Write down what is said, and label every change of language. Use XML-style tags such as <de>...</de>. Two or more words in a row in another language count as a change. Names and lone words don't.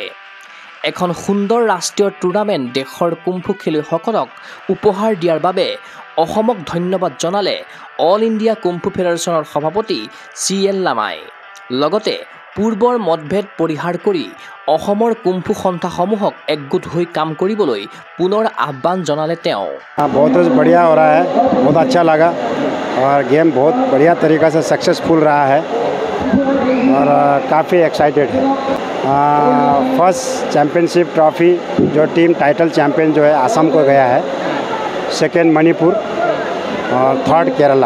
<as>এখন সুন্দৰ ৰাষ্ট্ৰীয় টুৰ্ণামেণ্ট দেশৰ কুম্ফু খেলুৱৈসকলক উপহাৰ দিয়াৰ বাবে অসমক ধন্যবাদ জনালে অল ইণ্ডিয়া কুম্ফু ফেডাৰেশ্যনৰ সভাপতি CL লামাই। লগতে পূৰ্বৰ মতভেদ পৰিহাৰ কৰি অসমৰ কুম্ফু সন্থাসমূহক একগোট হৈ কাম কৰিবলৈ পুনৰ আহ্বান জনালে তেওঁ।</as> <hi>बहुत बढ़िया हो रहा है, बहुत अच्छा लगा और गेम बहुत बढ़िया तरीक़ा से सक्सेसफुल रहा है और काफ़ी एक्साइटेड है।</hi> <en>first championship trophy</en> <hi>जो</hi> <en>team title champion</en> <hi>जो है आसाम को गया है, सेकेंड मणिपुर और थर्ड केरला।</hi>